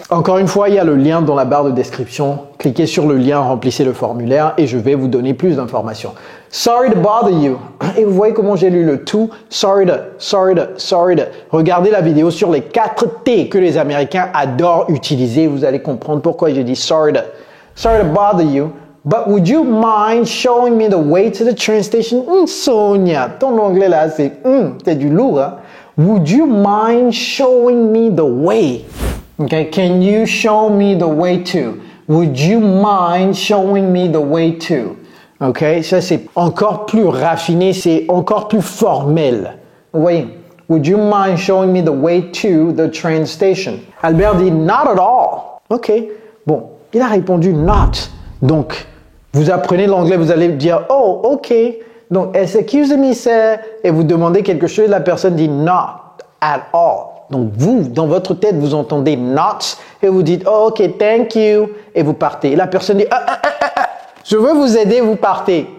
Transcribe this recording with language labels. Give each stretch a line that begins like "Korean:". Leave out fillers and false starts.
French: Encore une fois, il y a le lien dans la barre de description. Cliquez sur le lien, remplissez le formulaire et je vais vous donner plus d'informations.
English: Sorry to bother you.
French: Et vous voyez comment j'ai lu le tout.
English: Sorry to.
French: Regardez la vidéo sur les 4 T que les Américains adorent utiliser. Vous allez comprendre pourquoi j'ai dit
English: sorry to. Sorry to bother you. But would you mind showing me the way to the train station?
French: Sonia, ton anglais là, c'est du lourd, hein?
English: Would you mind showing me the way? Okay, can you show me the way to? Would you mind showing me the way to?
French: Okay, ça c'est encore plus raffiné, c'est encore plus formel. Vous voyez?
English: Would you mind showing me the way to the train station?
French: Albert dit
English: not at all.
French: Ok, bon, il a répondu not. Donc, vous apprenez l'anglais, vous allez dire oh, ok. Donc,
English: excuse me, sir,
French: et vous demandez quelque chose, la personne dit
English: not at all.
French: Donc, vous, dans votre tête, vous entendez not et vous dites
English: oh, ok, thank you,
French: et vous partez. Et la personne dit je veux vous aider, vous partez.